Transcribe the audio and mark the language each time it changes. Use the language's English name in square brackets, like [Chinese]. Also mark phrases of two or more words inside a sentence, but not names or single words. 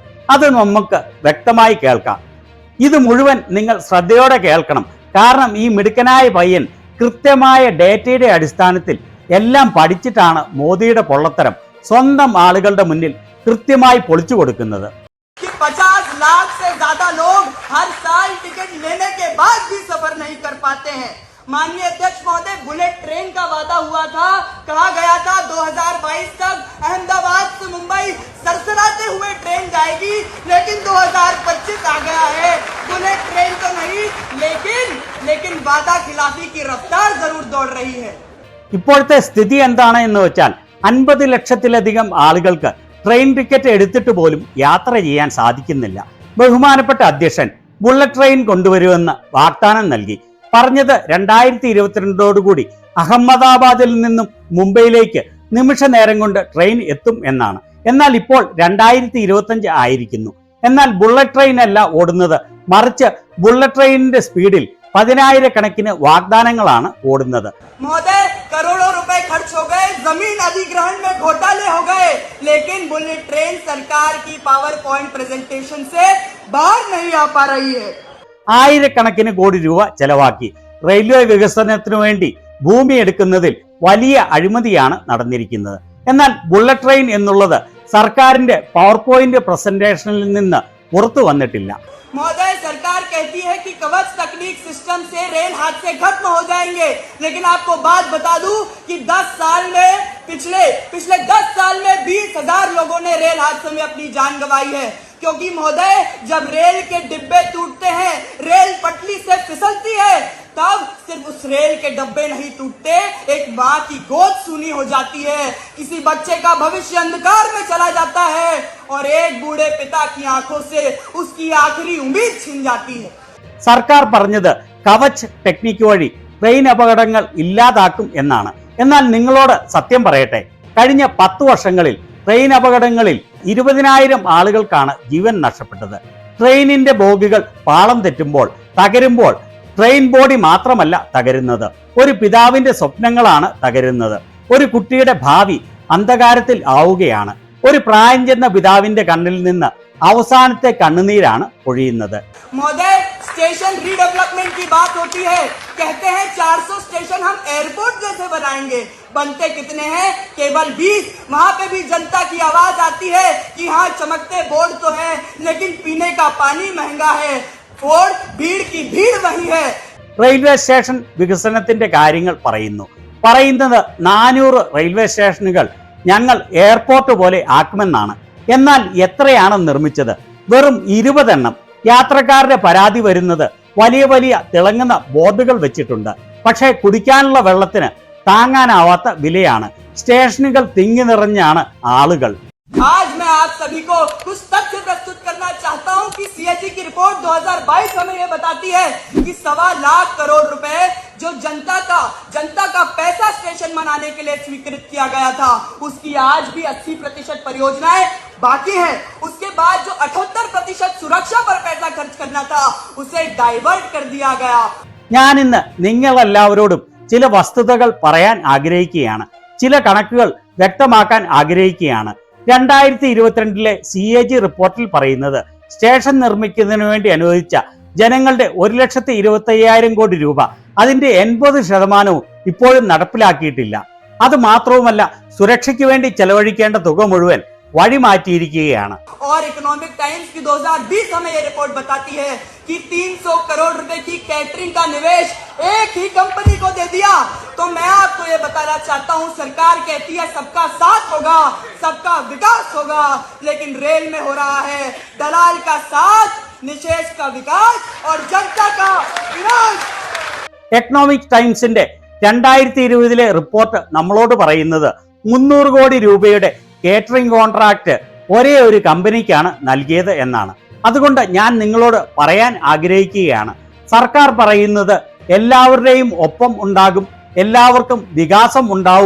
[Malayalam] അത് നമുക്ക് വ്യക്തമായി കേൾക്കാം. ഇത് മുഴുവൻ നിങ്ങൾ ശ്രദ്ധയോടെ കേൾക്കണം. കാരണം ഈ മിടുക്കനായ പയ്യൻ കൃത്യമായ ഡേറ്റയുടെ അടിസ്ഥാനത്തിൽ എല്ലാം പഠിച്ചിട്ടാണ് മോദിയുടെ പൊള്ളത്തരം സ്വന്തം ആളുകളുടെ മുന്നിൽ കൃത്യമായി പൊളിച്ചു കൊടുക്കുന്നത്. [Hindi] 50 लाख से ज्यादा लोग हर साल टिकट लेने के बाद भी सफर नहीं कर पाते हैं। माननीय अध्यक्ष महोदय, [English] bullet train [Hindi] का वादा हुआ था, कहा गया था 2022 तक अहमदाबाद से मुंबई सरसराते हुए ट्रेन जाएगी, लेकिन 2025 आ गया है। [English] bullet train [Hindi] तो नहीं, लेकिन वादा खिलाफी की रफ्तार जरूर दौड़ रही है। [Malayalam] ഇപ്പോഴത്തെ സ്ഥിതി എന്താണ് എന്ന് വെച്ചാൽ 50 ലക്ഷത്തിലധികം ആളുകൾക്ക് ട്രെയിൻ ടിക്കറ്റ് എടുത്തിട്ട് പോലും യാത്ര ചെയ്യാൻ സാധിക്കുന്നില്ല. ബഹുമാനപ്പെട്ട അധ്യക്ഷൻ [English] bullet train [Malayalam] കൊണ്ടുവരുമെന്ന് വാഗ്ദാനം നൽകി. പറഞ്ഞത് 2022 അഹമ്മദാബാദിൽ നിന്നും മുംബൈയിലേക്ക് നിമിഷ നേരം കൊണ്ട് ട്രെയിൻ എത്തും എന്നാണ്. എന്നാൽ ഇപ്പോൾ 2025 ആയിരിക്കുന്നു. എന്നാൽ [English] bullet train [Malayalam] അല്ല ഓടുന്നത്, മറിച്ച് [English] bullet train's speed [Malayalam] 10,000 കണക്കിന് വാഗ്ദാനങ്ങളാണ് ഓടുന്നത്. [Hindi] महोदय, करोड़ों रुपए खर्च हो गए, जमीन अधिग्रहण में घोटाले हो गए, लेकिन [English] bullet train [Hindi] सरकार की [English] power point presentation [Hindi] से बाहर नहीं आ पा रही है. [Malayalam] ആയിരക്കണക്കിന് കോടി രൂപ ചെലവാക്കി റെയിൽവേ വികസനത്തിനു വേണ്ടി ഭൂമി എടുക്കുന്നതിൽ വലിയ അഴിമതിയാണ് നടന്നിരിക്കുന്നത്. എന്നാൽ [English] bullet train [Malayalam] എന്നുള്ളത് സർക്കാരിന്റെ [English] power point presentation [Malayalam] നിന്ന് പുറത്തു वന്നിട്ടില്ല. [Hindi] महोदय, सरकार कहती है कि कवच तकनीक सिस्टम से रेल हादसे खत्म हो जाएंगे, लेकिन आपको बात बता दूं कि 10 साल में पिछले 10 साल में 20,000 लोगों ने रेल हादसे में अपनी जान गंवाई है. क्योंकि महोदय, जब रेल के डिब्बे टूटते हैं, रेल पटरी से फिसलती है, तब सिर्फ उस रेल के डब्बे नहीं टूटते, एक माँ की गोद सूनी हो जाती है, किसी बच्चे का भविष्य अंधकार में चला जाता है और एक बूढ़े पिता की आंखों से उसकी आखिरी उम्मीद छीन जाती है. [Malayalam] സർക്കാർ പറഞ്ഞത് കവച് ടെക്നിക്ക് വഴി ട്രെയിൻ അപകടങ്ങൾ ഇല്ലാതാക്കും എന്നാണ്. എന്നാൽ നിങ്ങളോട് സത്യം പറയട്ടെ, കഴിഞ്ഞ 10 വർഷങ്ങളിൽ ട്രെയിൻ അപകടങ്ങളിൽ 20,000 ആളുകൾക്കാണ് ജീവൻ നഷ്ടപ്പെട്ടത്. ട്രെയിനിന്റെ ബോഗികൾ പാളം തെറ്റുമ്പോൾ, തകരുമ്പോൾ [English] train body [Malayalam] മാത്രമല്ല തകരുന്നത്, ഒരു പിതാവിന്റെ സ്വപ്നങ്ങളാണ് തകരുന്നത്. ഒരു കുട്ടിയുടെ ഭാവി അന്ധകാരത്തിൽ ആവുകയാണ്. ഒരു പ്രായം ചെന്ന പിതാവിന്റെ കണ്ണിൽ നിന്ന് അവസാനത്തെ കണ്ണുനീരാണ് പൊഴിയുന്നത്. [Hindi] महोदय, [English] station redevelopment [Hindi] की बात होती है, कहते हैं 400 स्टेशन हम एयरपोर्ट जैसे बनाएंगे, बनते कितने हैं? केवल 20. वहाँ पे भी जनता की आवाज आती है कि हाँ, चमकते बोर्ड तो है, लेकिन पीने का पानी महंगा है और भीड़ की भीड़ वही है. [English] railway station [Malayalam] വികസനത്തിന്റെ കാര്യങ്ങൾ പറയുന്നത് 400 [English] railway stations [Malayalam] ഞങ്ങൾ എയർപോർട്ട് പോലെ ആക്കുമെന്നാണ്. എന്നാൽ എത്രയാണ് നിർമ്മിച്ചത്? വെറും 20 എണ്ണം. യാത്രക്കാരുടെ പരാതി വരുന്നത് വലിയ വലിയ തിളങ്ങുന്ന ബോർഡുകൾ വെച്ചിട്ടുണ്ട്, പക്ഷേ കുടിക്കാനുള്ള വെള്ളത്തിന് താങ്ങാനാവാത്ത വിലയാണ്. സ്റ്റേഷനുകൾ തിങ്ങി നിറഞ്ഞാണ് ആളുകൾ. [Hindi] आज मैं आप सभी को कुछ तथ्य प्रस्तुत करना चाहता हूं कि सीएजी की रिपोर्ट 2022 हमें यह बताती है कि 1.25 लाख करोड़ रुपए जो जनता का पैसा स्टेशन बनाने के लिए स्वीकृत किया गया था, उसकी आज भी 80% परियोजनाएं बाकी हैं। उसके बाद जो 78% सुरक्षा पर पैसा खर्च करना था, उसे डाइवर्ट कर दिया गया। [Malayalam] ഞാൻ ഇന്ന് നിങ്ങളെല്ലാവരോടും ചില വസ്തുതകൾ പറയാൻ ആഗ്രഹിക്കുകയാണ്, ചില കണക്കുകൾ വ്യക്തമാക്കാൻ ആഗ്രഹിക്കുകയാണ്. 2022 CAG റിപ്പോർട്ടിൽ പറയുന്നത് സ്റ്റേഷൻ നിർമ്മിക്കുന്നതിന് വേണ്ടി അനുവദിച്ച ജനങ്ങളുടെ 1,25,000 കോടി രൂപ, അതിന്റെ 80% ഇപ്പോഴും നടപ്പിലാക്കിയിട്ടില്ല. അത് മാത്രവുമല്ല, സുരക്ഷയ്ക്ക് വേണ്ടി ചെലവഴിക്കേണ്ട തുക മുഴുവൻ വഴിമാറ്റിയിരിക്കുകയാണ്. [Hindi] और इकोनॉमिक टाइम्स की 2020 हमें ये रिपोर्ट बताती है कि 300 करोड़ रुपए की कैटरिंग का निवेश एक ही कंपनी को दे दिया। तो मैं आपको ये बताना चाहता हूँ, सरकार कहती है सबका साथ होगा, सबका विकास होगा, लेकिन रेल में हो रहा है दलाल का साथ, निशेष का विकास और जनता का विनाश। [Malayalam] എക്കണോമിക് ടൈംസിന്റെ 2020 റിപ്പോർട്ട് നമ്മളോട് പറയുന്നത് 300 കോടി രൂപയുടെ [English] catering contract [Malayalam] ഒരേ ഒരു കമ്പനിക്കാണ് നൽകിയത് എന്നാണ്. അതുകൊണ്ട് ഞാൻ നിങ്ങളോട് പറയാൻ ആഗ്രഹിക്കുകയാണ്, സർക്കാർ പറയുന്നത് എല്ലാവരുടെയും ഒപ്പം ഉണ്ടാകും, എല്ലാവർക്കും വികാസം ഉണ്ടാവും.